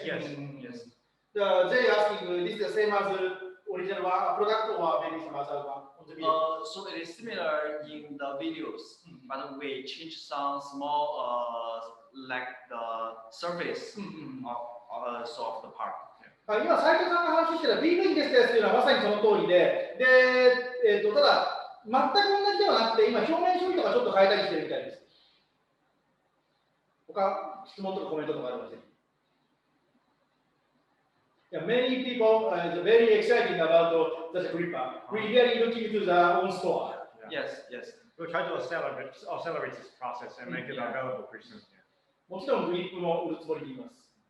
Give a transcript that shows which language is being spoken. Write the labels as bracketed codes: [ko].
[en] They asking this is the same as original one, product or maybe some other one on the video. So it is similar in the videos, but we change some small like the surface of the part. [ja] 今、斉藤さんが話してた PV ですというのはまさにその通りで、ただ、全く同じではなくて、今、表面処理とかちょっと変えたりしてるみたいです。他、質問とかコメントとかありません。 [en] Many people are very excited about the gripper. We really looking to the own store. Yes. We'll try to accelerate this process and make it available pretty soon. [ja] もちろんグリップも売るつもりでいます。